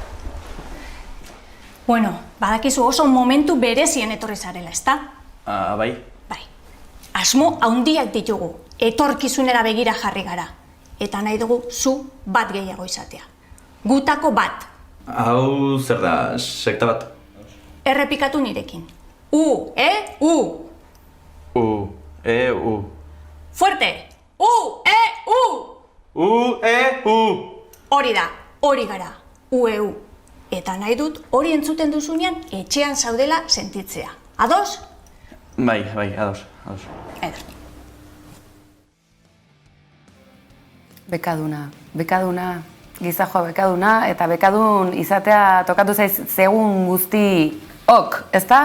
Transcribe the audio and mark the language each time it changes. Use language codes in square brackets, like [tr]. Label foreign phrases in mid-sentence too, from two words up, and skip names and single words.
[eu] Bueno, badakizu oso momentu berezien etorri zarela, ezta? Bai. Bai. Asmo handiak ditugu, etorkizunera begira jarri gara. Eta nahi dugu zu bat gehiago izatea. Gutako bat. Hau zer da, sekta bat? Errepikatu nirekin. U, U. U, U. Fuerte. U, U. U, U. Hori da, hori gara. U. Eta nahi dut hori entzuten duzunean etxean zaudela sentitzea. Ados? Bai, ados. Eder. Bekaduna, gizajoa bekaduna, eta bekadun izatea tokatu zaiz segun guzti ok, ezta?